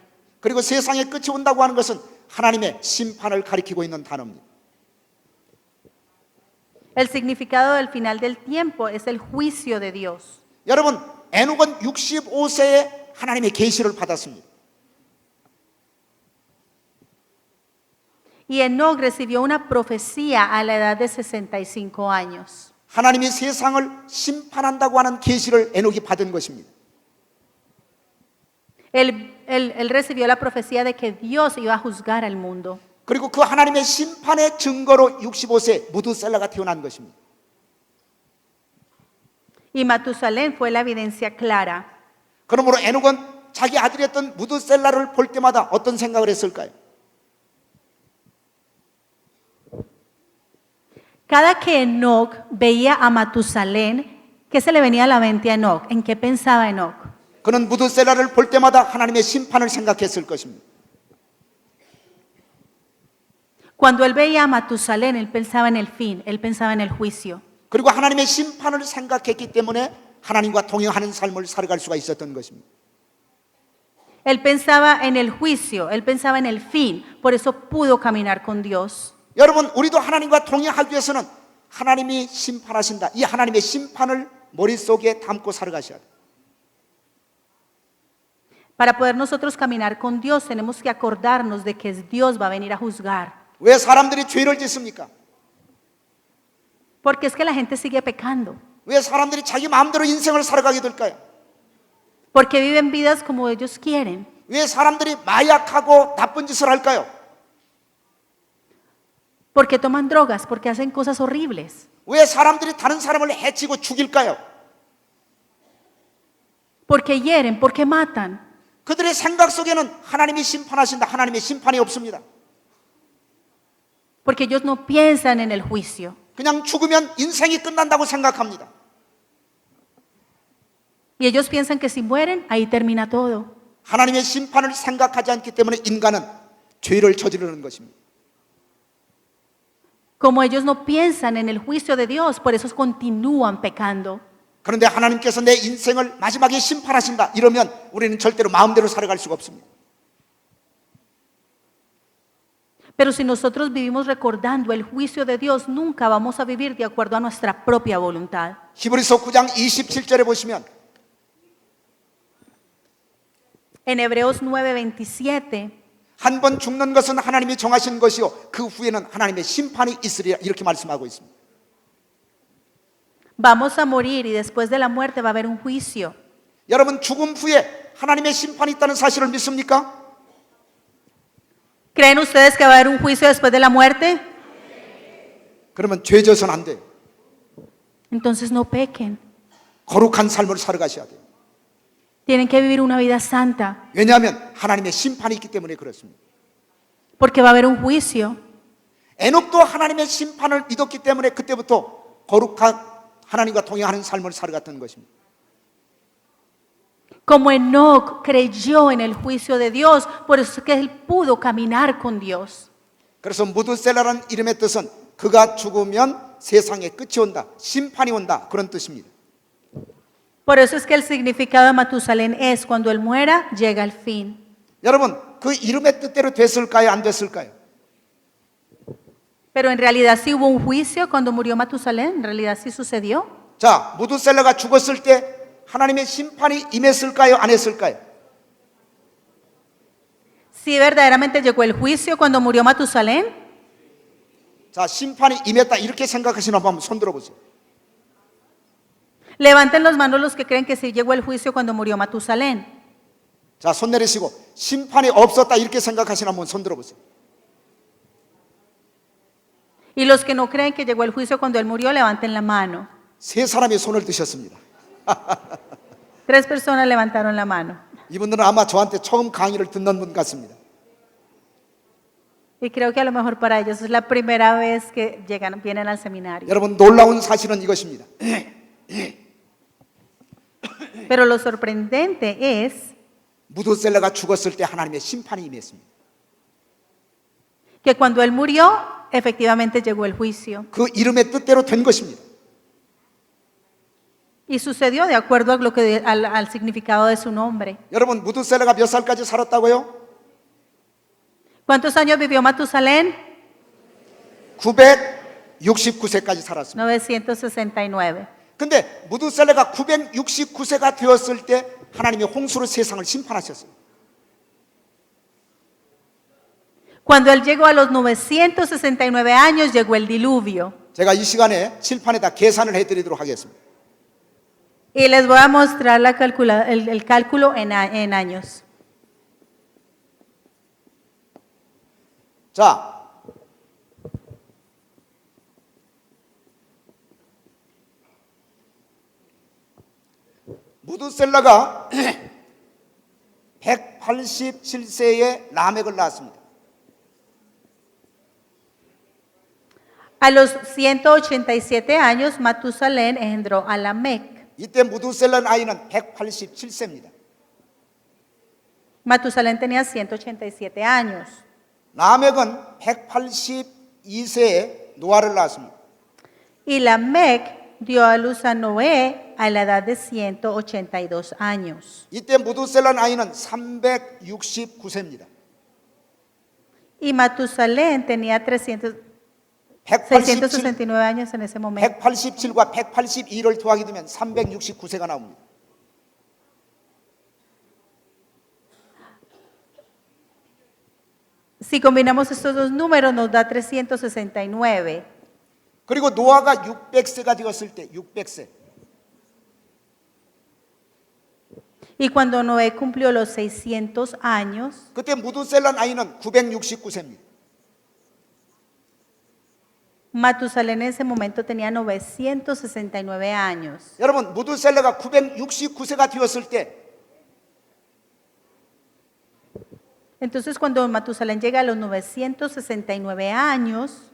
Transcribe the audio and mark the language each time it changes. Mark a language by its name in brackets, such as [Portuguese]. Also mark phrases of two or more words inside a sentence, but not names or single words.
[Korean] 그리고 세상의 끝이 온다고 하는 것은 하나님의 심판을 가리키고 있는 단어입니다. [Spanish] El significado del final del tiempo es el juicio de Dios. [Korean] 여러분, 에녹은 65세에 하나님의 계시를 받았습니다. [Spanish] Y Enoc recibió una profecía a la edad de 65 años. [Korean] 하나님이 세상을 심판한다고 하는 계시를 에녹이 받은 것입니다. [Spanish] Él recibió la profecía de que Dios iba a juzgar al mundo. [Korean] 그리고 그 하나님의 심판의 증거로 65세 무두셀라가 태어난 것입니다. [Spanish] Y Matusalén fue la evidencia clara. [Korean] 그러므로 에녹은 자기 아들이었던 무두셀라를 볼 때마다 어떤 생각을 했을까요? [Spanish] Cada que Enoc veía a Matusalén, ¿qué se le venía a la mente a Enoc? ¿En qué pensaba Enoc? [Korean] 그는 무두셀라를 볼 때마다 하나님의 심판을 생각했을 것입니다. [Spanish] Cuando él veía a Matusalén, él pensaba en el fin, él pensaba en el juicio. [Korean] 그리고 하나님의 심판을 생각했기 때문에 하나님과 동행하는 삶을 살아갈 수가 있었던 것입니다. [Spanish] Él pensaba en el juicio, él pensaba en el fin, por eso pudo caminar con Dios. [Korean] 여러분, 우리도 하나님과 동행하기 위해서는 하나님이 심판하신다, 이 하나님의 심판을 머릿속에 담고 살아가셔야 돼요. [Spanish] Para poder nosotros caminar con Dios, tenemos que acordarnos de que Dios va a venir a juzgar. [Korean] 왜 사람들이 죄를 짓습니까? [Spanish] Porque es que la gente sigue pecando. [Korean] 왜 사람들이 자기 마음대로 인생을 살아가게 될까요? [Spanish] Porque viven vidas como ellos quieren. [Korean] 왜 사람들이 마약하고 나쁜 짓을 할까요? [Spanish] Porque toman drogas, porque hacen cosas horribles. [Korean] 왜 사람들이 다른 사람을 해치고 죽일까요? [Spanish] Porque hieren, porque matan. [Korean] 그들의 생각 속에는 하나님이 심판하신다, 하나님의 심판이 없습니다. [Spanish] Porque ellos no piensan en el juicio. [Korean] 그냥 죽으면 인생이 끝난다고 생각합니다. [Spanish] Y ellos piensan que si mueren, ahí termina todo. [Korean] 하나님의 심판을 생각하지 않기 때문에 인간은 죄를 저지르는 것입니다. [Spanish] Como ellos no piensan en el juicio de Dios, por eso continúan pecando. [Korean] 그런데 하나님께서 내 인생을 마지막에 심판하신다, 이러면 우리는 절대로 마음대로 살아갈 수가 없습니다. [Spanish] Pero si nosotros vivimos recordando el juicio de Dios, nunca vamos a vivir de acuerdo a nuestra propia voluntad. [Korean] 히브리서 9장 27절에 보시면 [Spanish] En Hebreos 9:27 [Korean] 한 번 죽는 것은 하나님이 정하신 것이요 그 후에는 하나님의 심판이 있으리라, 이렇게 말씀하고 있습니다. [Spanish] vamos a morir y después de la muerte va a haber un juicio. [Korean] 여러분, 죽음 후에 하나님의 심판이 있다는 사실을 믿습니까? [Spanish] ¿Creen ustedes que va a haber un juicio después de la muerte? [Korean] 그러면 죄 져서는 안 돼요. [Spanish] Entonces no pequen. [Korean] 거룩한 삶을 살아가셔야 돼요. [Spanish] Tienen que vivir una vida santa, [Korean] 왜냐하면 하나님의 심판이 있기 때문에 그렇습니다. [Spanish] porque va a haber un juicio. [Korean] 에녹도 하나님의 심판을 믿었기 때문에 그때부터 거룩한 하나님과 동행하는 삶을 살아갔던 것입니다. [Spanish] Como Enoc creyó en el juicio de Dios, por eso es que él pudo caminar con Dios. [Korean] 그래서 무두셀라라는 이름의 뜻은 그가 죽으면 세상에 끝이 온다, 심판이 온다, 그런 뜻입니다. [Spanish] Por eso es que el significado de Matusalén es cuando él muera, llega el fin. [Korean] 여러분, 그 이름의 뜻대로 됐을까요, 안 됐을까요? [Spanish] Pero en realidad sí hubo un juicio cuando murió Matusalén, en realidad sí sucedió. [Korean] 자, 무두셀라가 죽었을 때 하나님의 심판이 임했을까요, 안 했을까요? [Spanish] Sí, verdaderamente llegó el juicio cuando murió Matusalén. [Korean] 자, 심판이 임했다 이렇게 생각하시나 한번 손 들어보세요. [Spanish] Levanten las manos los que creen que sí llegó el juicio cuando murió Matusalén. [Korean] 자, 손 내리시고 심판이 없었다 이렇게 생각하시나 한번 손 들어보세요. [Spanish] Y los que no creen que llegó el juicio cuando él murió, levanten la mano. [Korean] 세 사람이 손을 드셨습니다. [Spanish] 3 personas levantaron la mano. [Korean] 이분들은 아마 저한테 처음 강의를 듣는 분 같습니다. [Spanish] Y creo que a lo mejor para ellos es la primera vez que vienen al seminario. [Korean] 여러분, 놀라운 사실은 이것입니다. [Spanish] Pero lo sorprendente es [Korean] 무두셀라가 죽었을 때 하나님의 심판이 임했습니다. [Spanish] que cuando él murió, efectivamente llegó el juicio. [Korean] 그 이름의 뜻대로 된 것입니다. [Spanish] Y sucedió de acuerdo a lo que, al significado de su nombre. [Korean] 여러분, 무두셀라가 몇 살까지 살았다고요? [Spanish] ¿Cuántos años vivió Matusalén? [Korean] 969세까지 살았습니다. [Spanish] 969. [Korean] 근데 무두셀라가 969세가 되었을 때 하나님이 홍수로 세상을 심판하셨어요. [Spanish] Cuando él llegó a los 969 años, llegó el diluvio. [Korean] 제가 이 시간에 칠판에다 계산을 해드리도록 하겠습니다. [Spanish] Y les voy a mostrar el cálculo en años. [Korean] 자, 무두셀라가 187세에 라멕을 낳았습니다. [Spanish] A los 187 años, Matusalén engendró a Lamec. [Korean] 이때 무두셀라 나이는 187세입니다. [Spanish] Matusalén tenía 187 años. [Korean] 라멕은 182세에 노아를 낳았습니다. [Spanish] Y Lamec dio a luz a Noé a la edad de 182 años. [Korean] 이때 무두셀라 나이는 369세입니다. [Spanish] Y Matusalén tenía 669 años en ese momento. [Korean] 187과 182를 더하게 되면 369세가 나옵니다. [Spanish] Si combinamos estos dos números nos da 369. [Korean] 그리고 노아가 600세가 되었을 때 600세. [Spanish] Y cuando Noé cumplió los 600 años, [Korean] 그때 무두셀라 나이는 969세입니다. [Spanish] Matusalén en ese momento tenía 969 años. [Korean] 여러분, 무두셀라가 969세가 되었을 때 [Spanish] Entonces cuando Matusalén llega a los 969 años,